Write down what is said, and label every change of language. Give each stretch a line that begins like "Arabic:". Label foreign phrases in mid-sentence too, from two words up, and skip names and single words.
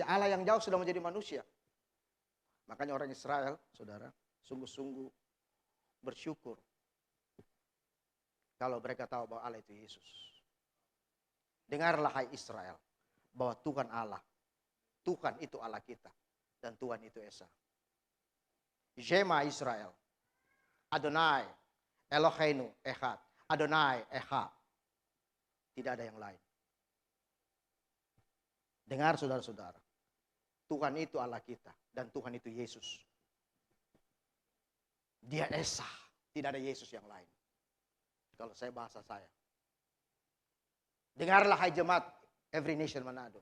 Indonesian: Allah yang jauh sudah menjadi manusia. Makanya orang Israel, saudara, sungguh-sungguh bersyukur. Kalau mereka tahu bahwa Allah itu Yesus. Dengarlah hai Israel. Bahwa Tuhan Allah. Tuhan itu Allah kita. Dan Tuhan itu Esa.
Hebrew: שמע ישראל. אדוני. אלוהינו אחד. אדוני אחד.
Indonesian: Tidak ada yang lain. Dengar saudara-saudara. Tuhan itu Allah kita. Dan Tuhan itu Yesus. Dia Esa. Tidak ada Yesus yang lain. Kalau saya bahasa saya. Dengarlah hai jemaat Every Nation Manado.